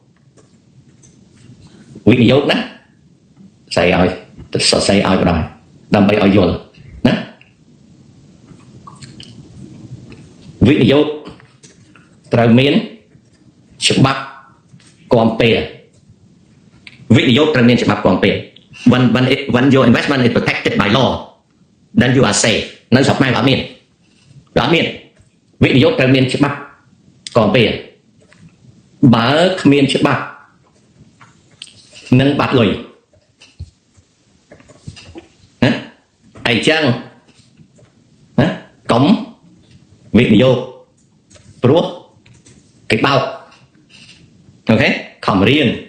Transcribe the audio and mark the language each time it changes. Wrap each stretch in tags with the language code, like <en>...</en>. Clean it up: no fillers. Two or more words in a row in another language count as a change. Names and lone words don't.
<km>គណាស្អីឲ្យសរសេរឲ្យក៏ដោយដើម្បីឲ្យយល់ណាវិនិយោគត្រូវមានច្បាប់គាំពែវិនិយោគត្រូវមានច្បាប់គាំពែ</km> <en>when your investment is protected by law then you are safe</en> <km>នៅស្រុកខ្មែរអត់មាន វិនិយោគត្រូវមានច្បាប់គាំពែបើគ្មានច្បាប់នឹងបាត់លុយណាអញ្ចឹងណាកុំវិនិយោគព្រោះគេបោកអូខេខំរៀន</km>